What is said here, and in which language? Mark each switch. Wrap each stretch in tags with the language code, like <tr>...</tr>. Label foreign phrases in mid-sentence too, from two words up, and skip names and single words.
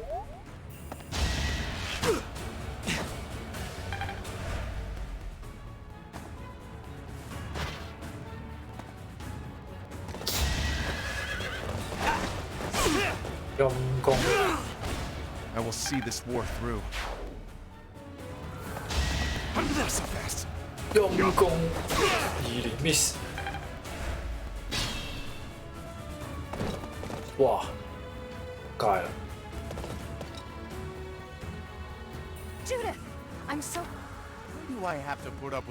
<yue>陰公。</yue> <en>I will see this war through. Not so fast.</en> <yue>陰公2連 miss。哇！戒啦。</yue> <en>Judith, I'm so. Why do I have to put up with?</en>